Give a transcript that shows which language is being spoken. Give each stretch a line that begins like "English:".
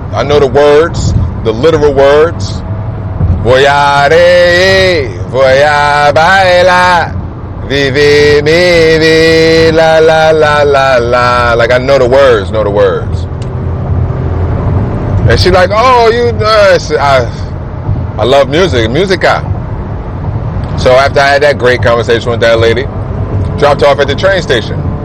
English: I know the words, the literal words.
Spanish: Voy a reír, voy a bailar, vivir mi vida, la la la la.
English: Like I know the words, And she's like, oh, you nice. I love music, musica. So after I had that great conversation with that lady, dropped off at the train station.